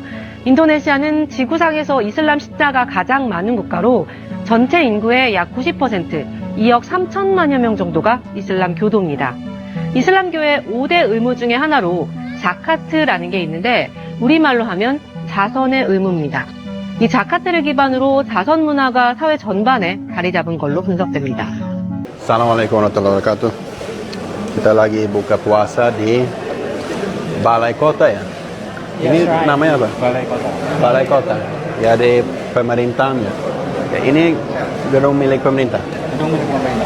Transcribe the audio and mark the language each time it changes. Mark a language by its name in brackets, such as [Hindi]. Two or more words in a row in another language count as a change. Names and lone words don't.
[Korean] 인도네시아는 지구상에서 이슬람 신자가 가장 많은 국가로 전체 인구의 약 90%, 2억 3천만여 명 정도가 이슬람 교도입니다. 이슬람교의 5대 의무 중에 하나로 자카트라는 게 있는데 우리말로 하면 자선의 의무입니다. 이 자카트를 기반으로 자선 문화가 사회 전반에 자리 잡은 걸로 분석됩니다. [Arabic] السلام عليكم ورحمة الله وبركاته. [Indonesian] Kita lagi buka puasa di Balai Kota ya? Ini namanya apa? Balai Kota. Balai Kota. Ya di pemerintahan ya. Ya, ini gedung milik pemerintah. Gedung milik pemerintah.